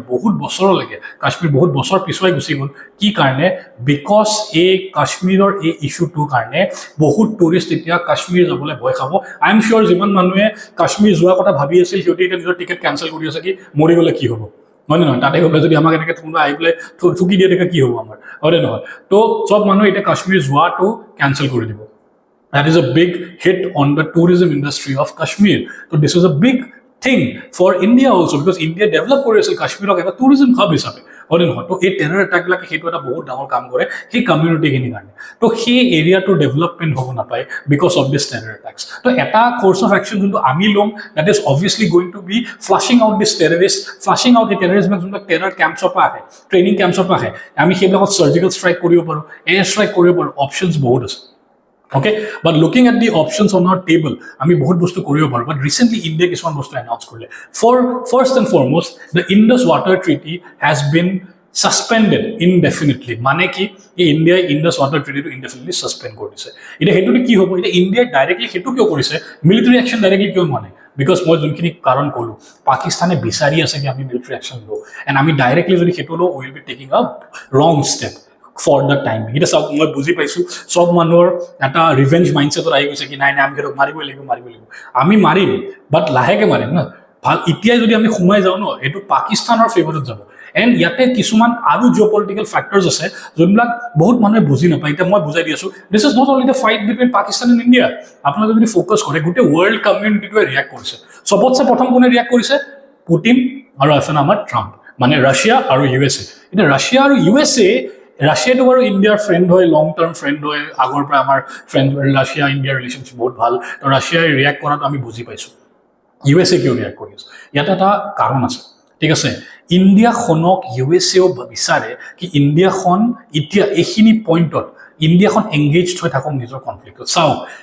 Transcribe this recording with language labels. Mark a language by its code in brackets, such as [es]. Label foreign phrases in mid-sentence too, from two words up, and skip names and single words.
[as] বহুত বছৰলৈকে কাশ্মীৰ বহুত বছৰ পিছুৱাই গুচি গ'ল কি কাৰণে বিকজ এই কাশ্মীৰৰ এই ইছ্যুটোৰ কাৰণে বহুত টুৰিষ্ট এতিয়া কাশ্মীৰ যাবলৈ ভয় খাব [en] I am sure [as] যিমান মানুহে কাশ্মীৰ যোৱাৰ কথা ভাবি আছিল সিহঁতে এতিয়া নিজৰ টিকেট কেঞ্চেল কৰি আছে কি মৰি গ'লে কি হ'ব হয় নে নহয় তাতে গ'লে যদি আমাক এনেকৈ কোনোবা আহি পেলাই ঠুকি দিয়ে তেতিয়া কি হ'ব আমাৰ হয়নে নহয় তো চব মানুহে এতিয়া কাশ্মীৰ যোৱাটো কেঞ্চেল কৰি দিব [en] That is a big hit on the tourism industry of Kashmir. So this was a big thing for India also because India developed [as] কৰি আছিল কাশ্মীৰক এটা [en] tourism hub [as] হিচাপে হয় নহয় তো এই টেৰৰ এটাকবিলাকে সেইটো এটা বহুত ডাঙৰ কাম কৰে সেই কমিউনিটিখিনিৰ কাৰণে তো সেই এৰিয়াটোৰ ডেভেলপমেণ্ট হ'ব নাপায় [en] because of this terror attacks [as] তো এটা [en] course of action [as] যোনটো আমি ল'ম [en] that is obviously going to be flushing out this terrorist flushing out [as] এই টেৰৰিষ্টবিলাক যোনবিলাক [en] terror campsৰ [as] পৰা আহে [en] training campsৰ [as] পৰা আহে আমি সেইবিলাকত চাৰ্জিকেল ষ্ট্ৰাইক কৰিব পাৰোঁ [en] air strike [as] কৰিব পাৰোঁ অপশ্যনছ বহুত আছে [en] Okay, but looking at the options on our table, [as] আমি বহুত বস্তু কৰিব পাৰোঁ [en] but recently India [as] কিছুমান বস্তু announce কৰিলে [en] for first and foremost the Indus Water Treaty has been suspended indefinitely [as] মানে কি এই ইণ্ডিয়াই [en] Indus Water Treatyটো indefinitely suspend [as] কৰি দিছে এতিয়া সেইটোতে কি হ'ব এতিয়া ইণ্ডিয়াই ডাইৰেক্টলি সেইটো কিয় কৰিছে [en] military action [as] ডাইৰেক্টলি কিয় মানে বিকজ মই যোনখিনি কাৰণ ক'লোঁ পাকিস্তানে বিচাৰি আছে কি আমি [en] military action [as] লওঁ এণ্ড আমি ডাইৰেক্টলি যদি সেইটো লওঁ [en] will be taking a wrong step for the time [as] এতিয়া চাওক মই বুজি পাইছোঁ চব মানুহৰ এটা [en] revenge mindsetত [as] আহি গৈছে কি নাই আমি সিহঁতক মাৰিবই লাগিব আমি মাৰিম বাট লাহেকৈ মাৰিম ন ভাল এতিয়াই যদি আমি সোমাই যাওঁ ন এইটো পাকিস্তানৰ ফেভাৰত যাব এণ্ড ইয়াতে কিছুমান আৰু [en] geopolitical factors [as] আছে যোনবিলাক বহুত মানুহে বুজি নাপায় এতিয়া মই বুজাই দি আছোঁ [en] this is not only the fight between Pakistan and India [as] আপোনালোকে যদি ফ'কাছ কৰে গোটেই [en] world communityটোৱে [as] ৰিয়েক্ট কৰিছে চবতছে প্ৰথম কোনে ৰিয়েক্ট কৰিছে পুটিন আৰু এফালে আমাৰ ট্ৰাম্প মানে ৰাছিয়া আৰু USA এতিয়া ৰাছিয়া আৰু USA ৰাছিয়াটো বাৰু ইণ্ডিয়াৰ ফ্ৰেণ্ড হয় [en] long term friend [as] হয় আগৰ পৰা আমাৰ ফ্ৰেণ্ড ৰাছিয়া ইণ্ডিয়াৰ ৰিলেশ্যনশ্বিপ বহুত ভাল তো ৰাছিয়াই ৰিয়েক্ট কৰাটো আমি বুজি পাইছোঁ USA কিয় ৰিয়েক্ট কৰি আছে ইয়াত এটা কাৰণ আছে ঠিক আছে ইণ্ডিয়াখনক USAও বিচাৰে কি ইণ্ডিয়াখন এতিয়া এইখিনি পইণ্টত ইণ্ডিয়াখন এংগেজড হৈ থাকক নিজৰ কনফ্লিক্টত চাওক